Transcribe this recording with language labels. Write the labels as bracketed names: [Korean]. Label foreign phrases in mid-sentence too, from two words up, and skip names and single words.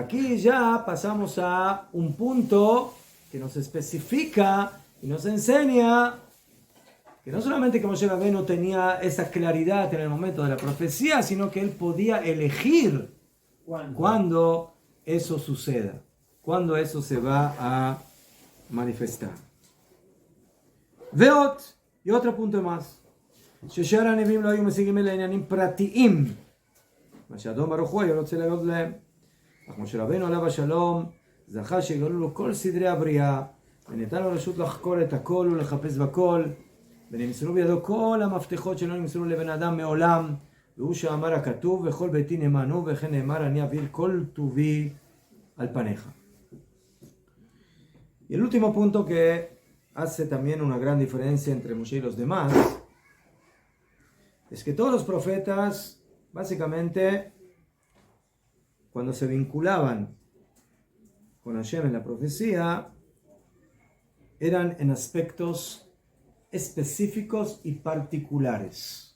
[Spanish] Aquí ya pasamos a un punto que nos especifica y nos enseña que no solamente que Moshe Rabbeinu tenía esa claridad en el momento de la profecía, sino que él podía elegir cuando eso suceda, cuando eso se va a manifestar. Veot. Y otro punto más. [Hebrew] ששאר הנביאים לא היו משיגים אלה עניינים פרטיים. מה שאדון ברוך הוא היה רוצה להגיד להם. אך משה רבנו עליו השלום זכה שיגלו לו כל סדרי הבריאה, ונתן לו רשות לחקור את הכל ולחפש בכל, ונמסרו בידו כל המפתחות שלא נמסרו לבן אדם מעולם, והוא שאמר הכתוב וכל ביתי נאמנו, וכן נאמר אני אעביר כל טובי על פניך. [Spanish] Y el último punto que hace también una gran diferencia entre Moshe y los demás es que todos los profetas, básicamente, cuando se vinculaban con Hashem en la profecía, eran en aspectos específicos y particulares.